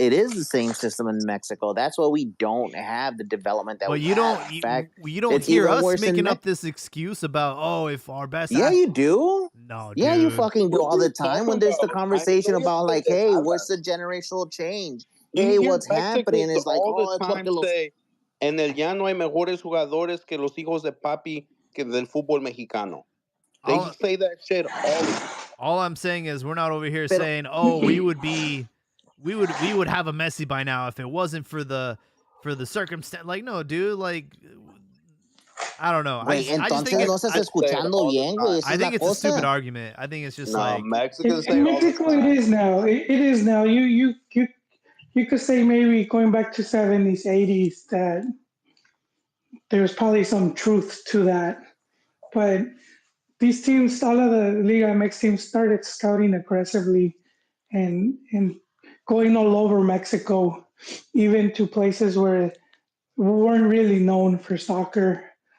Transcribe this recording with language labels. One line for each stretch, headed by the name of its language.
English: It is the same system in Mexico. That's why we don't have the development that we have. In fact, you don't hear us making up this excuse about if our best. Yeah, you do. No, dude. Yeah, you fucking do all the time when there's the conversation about like, hey, what's the generational change? Hey, what's happening? Is like all the time say,
Spanish: en el llano hay mejores jugadores que los hijos de papi que del fútbol mexicano.
English: They say that shit all the time. All I'm saying is we're not over here saying, we would have a Messi by now if it wasn't for the circumstance. Like, no, dude, like I don't know. I just think
Spanish: no estás escuchando bien, güey.
English: I think it's a stupid argument. I think it's just like Mexicans in Mexico it is now. It is now. You could say maybe going back to 70s, 80s that there's probably some truth to that. But these teams, all of the Liga MX teams started scouting aggressively and going all over Mexico, even to places where weren't really known for soccer.